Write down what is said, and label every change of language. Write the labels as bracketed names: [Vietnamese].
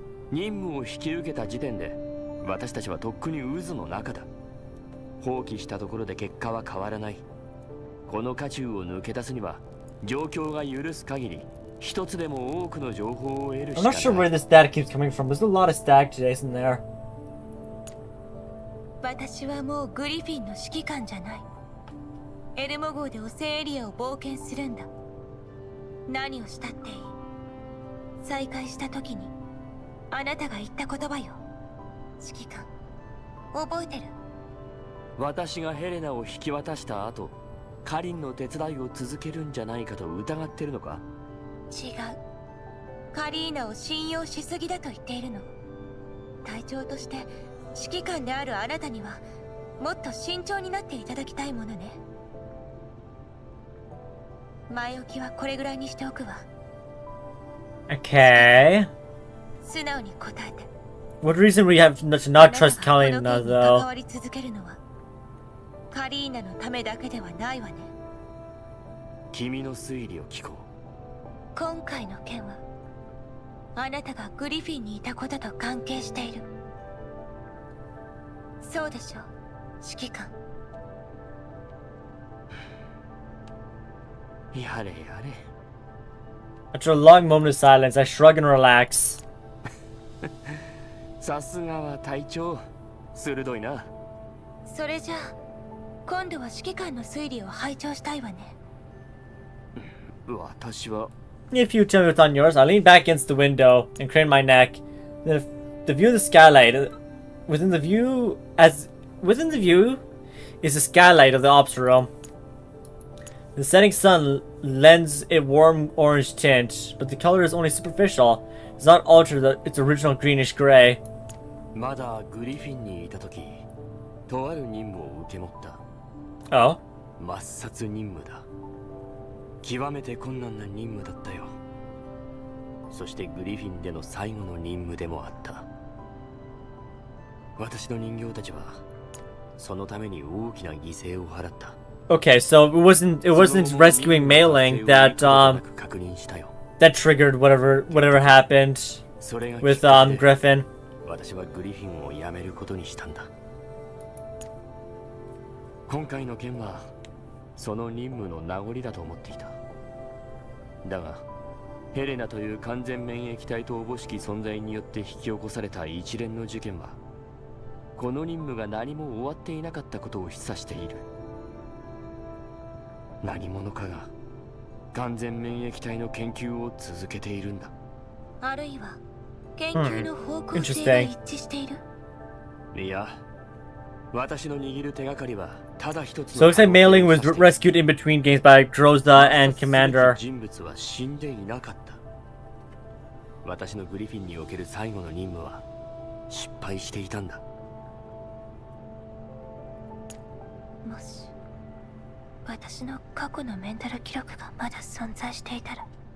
[Japanese] 任務を引き受けた時点で、私たちはとっくに渦の中だ。放棄したところで結果は変わらない。この渦中を抜け出すには、状況が許す限り、一つでも多くの情報を得るしかない。 [English] I'm not sure where this data keeps coming from. There's a lot of stack today, isn't there? [Japanese] 私はもうグリフィンの指揮官じゃない。エルモ号で汚染エリアを冒険するんだ。何をしたっていい。再会した時にあなたが言った言葉よ、指揮官。覚えてる？私がヘレナを引き渡した後、カリンの手伝いを続けるんじゃないかと疑ってるのか？違う。カリーナを信用しすぎだと言っているの。隊長として指揮官であるあなたにはもっと慎重になっていただきたいものね。前置きはこれぐらいにしておくわ。 [English] Okay. [Japanese] 素直に答えて。 [English] What reason we have to not trust Kalina, [Japanese] 関わ [English] though? [Japanese] り続けるのはカリーナのためだけではないわね。君の推理を聞こう。今回の件はあなたがグリフィンにいたことと関係している。そうでしょう、指揮官。やれやれ。 [English] After a long moment of silence, I shrug and relax. [Japanese] さすがは隊長、鋭いな。それじゃあ今度は指揮官の推理を拝聴したいわね。私は [English] If you tell me what's on yours, I'll lean back against the window and crane my neck. The view of the skylight. Within the view is the skylight of the ops room. The setting sun lends a warm orange tint, but the color is only superficial. It does not alter its original greenish gray. [Japanese] まだグリフィンにいた時、とある任務を受け持った。 [English] Oh? [Japanese] 抹殺任務だ。極めて困難な任務だったよ。そしてグリフィンでの最後の任務でもあった。私の人形たちはそのために大きな犠牲を払った。 [English] Okay, so it wasn't rescuing Mei-Ling that that triggered whatever happened with Griffin. [Japanese] 私はグリフィンを辞めることにしたんだ。今回の件はその任務の名残だと思っていた。だがヘレナという完全免疫体とおぼしき存在によって引き起こされた一連の事件は、この任務が何も終わっていなかったことを示唆している。何者かが完全免疫体の研究を続けているんだ。あるいは研究の方向性が一致している。いや、私の握る手がかりはただ一つ。 [English] So it looks like Mei-Ling was rescued in between games by Joestar and Commander. [Japanese] 人物は死んでいなかった。私のグリフィンにおける最後の任務は失敗していたんだ。もし私の過去のメンタル記録がまだ存在していたら。